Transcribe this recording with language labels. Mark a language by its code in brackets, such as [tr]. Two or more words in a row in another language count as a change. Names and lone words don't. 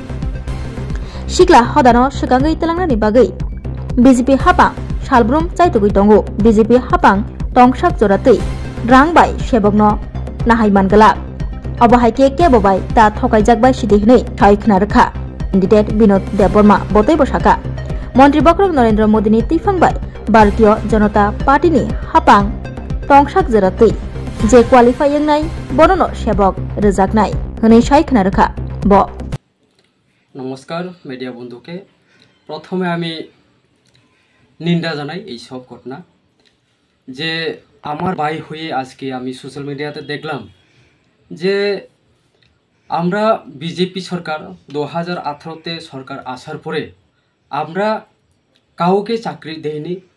[trp] सिक्ला हदानो सिगाङै तेलांनानि बागै बीजेपी हापां सालब्रुम चाइतुगै दंगो बीजेपी हापां तंसाक जरातै रांबाय सेबकनो नाहाय मानगला अबहायके केबबाय ता थकाइजाकबाय सिदिहनै थाइखना रखा कैंडिडेट बिनोद देबबर्मा बतै बसाका मंत्री बक्रक नरेंद्र मोदीनि तैफांबाय भारतीय जनता पार्टीनि हापां तंसाक जरातै जे क्वालिफाइं नाय बननो सेबक रोजाकनाय हनै साइखना रखा ब। [bn] নমস্কার মিডিয়া বন্ধুকে প্রথমে আমি নিন্দা জানাই এই সব ঘটনা যে আমার ভাই হয়ে আজকে আমি [en] social media [bn] দেখলাম যে আমরা বিজেপি সরকার 2018 সরকার আসার পরে আমরা কাউকে চাকরি দেইনি,